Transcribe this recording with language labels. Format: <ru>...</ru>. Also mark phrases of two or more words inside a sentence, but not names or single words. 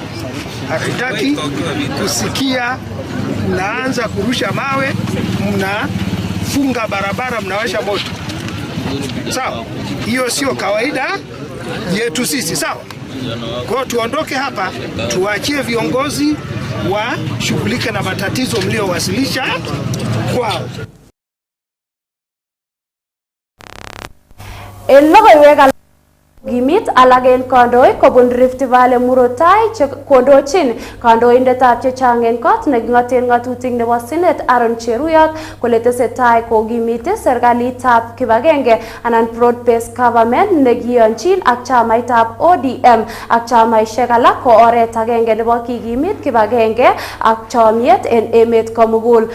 <sw>Hatutaki kusikia mnaanza kurusha mawe, mnafunga barabara, mnawasha moto. Sawa? Hiyo sio kawaida yetu sisi, sawa? Kwa tuondoke hapa, tuachie viongozi washughulike na matatizo mliowasilisha kwao.</sw> <kln>Loogoiywekab Gimit alagen kondoi kobun Rift Valley murotai kondochin kandoindetab chechang en kot nekingoten ngatutik nebo Senate Aaron Cheruyot kole tesetai kokimite serikalitab kibagenge anan</kln> <en>broad based government</en> <kln>nekiyonchin ak chamaitab ODM ak chamaisiek alak ko oret agenge nebo kikimit kibagenge ak chomiet en emet komugul.</kln>